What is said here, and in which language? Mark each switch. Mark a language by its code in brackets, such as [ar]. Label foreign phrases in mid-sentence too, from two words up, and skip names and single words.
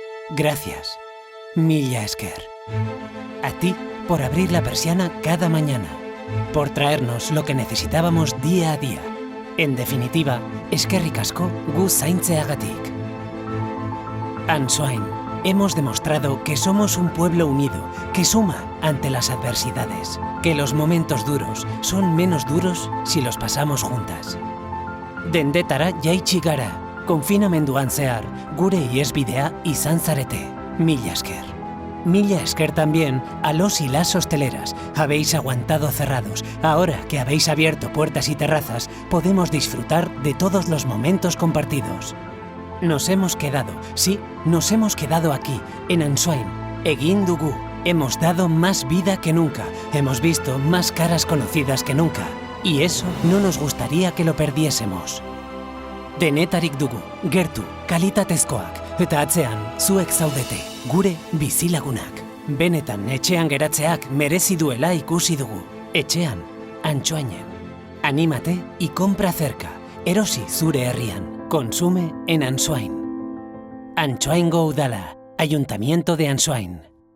[eu] Gracias. Milla esker. [es] A ti por abrir la persiana cada mañana, por traernos lo que necesitábamos día a día. En definitiva, [eu] eskerrik asko gu zaintzeagatik. Answine, [es] hemos demostrado que somos un pueblo unido, que suma ante las adversidades, que los momentos duros son menos duros si los pasamos juntas. [eu] Dendetara jaitsi gara, konfinamenduan zehar, gure ihesbidea izan zarete. Milla esker. Milla esker [es] también a los y las hosteleras. Habéis aguantado cerrados. Ahora que habéis abierto puertas y terrazas, podemos disfrutar de todos los momentos compartidos. Nos hemos quedado, sí, nos hemos quedado aquí, en Answine. [eu] Egin dugu. [es] Hemos dado más vida que nunca. Hemos visto más caras conocidas que nunca. Y eso no nos gustaría que lo perdiésemos. [eu] Denetarik dugu, gertu, kalitatezkoak, eta atzean, zuek zaudete, gure bizilagunak. Benetan etxean geratzeak merezi duela ikusi dugu. Etxean, Answinen. [es] Anímate y compra cerca. [eu] Erosi zure herrian. [es] Consume en Answine. [eu] Answingo udala, [es] Ayuntamiento de Answine.